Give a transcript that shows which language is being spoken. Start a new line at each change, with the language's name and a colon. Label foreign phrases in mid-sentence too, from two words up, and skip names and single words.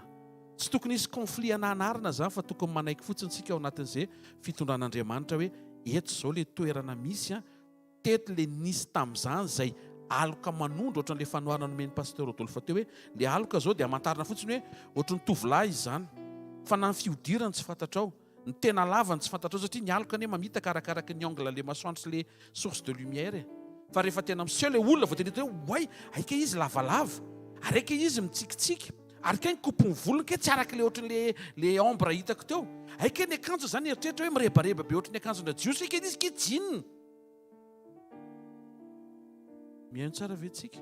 Malagasy: Tsy tokony hisy conflit anarana zany fa tokony manaiky fotsiny tsika ao anatin'izay fitondran'Andriamanitra hoe eto izao ilay toerana misy, teto ilay nisy tamin'izany izay aloka manondro ohatran'ilay fanoharana nomeny pasteur Rodolphe teo hoe ilay aloka izao dia hamantarana fotsiny hoe ohatran'ny tovolahy izy zany, fa na ny fiodirany tsy fantatrao, ny tena lavany tsy fantatrao satria ny aloka anie mamita karakaraky ny angle le masoandro sy
French: le source de lumière.
Malagasy: Fa rehefa tena miseho ilay olona vao tena hoe way, aika izy lavalava, ary aika izy mitsikitsiky, ary kay ny kopony volony ke tsy araka le ohatran'le ombre hitako teo. Aika ny akanjo zany eritreritra hoe mirebareba be ohatran'ny akanjona jiosy, aika izy ke jinina. Mihaino tsara ve tsika?